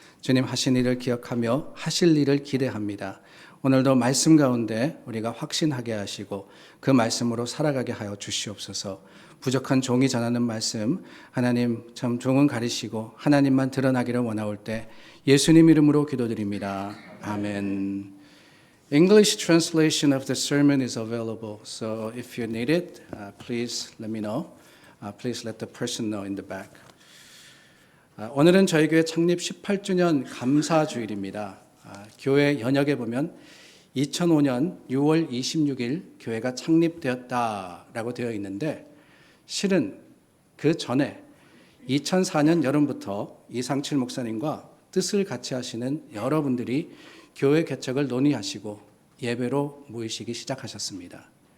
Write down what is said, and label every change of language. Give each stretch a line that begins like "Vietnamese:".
Korean: 주님 하신 일을 기억하며 하실 일을 기대합니다. 오늘도 말씀 가운데 우리가 확신하게 하시고 그 말씀으로 살아가게 하여 주시옵소서. 부족한 종이 전하는 말씀 하나님 참 종은 가리시고 하나님만 드러나기를 원하올 때 예수님 이름으로 기도드립니다. 아멘.
English: English translation of the sermon is available. So if you need it, please let me know. Please let the person know in the back.
Korean: 오늘은 저희 교회 창립 18주년 감사주일입니다. 교회 연역에 보면 2005년 6월 26일 교회가 창립되었다라고 되어 있는데 실은 그 전에 2004년 여름부터 이상칠 목사님과 뜻을 같이 하시는 여러분들이 교회 개척을 논의하시고 예배로 모이시기 시작하셨습니다.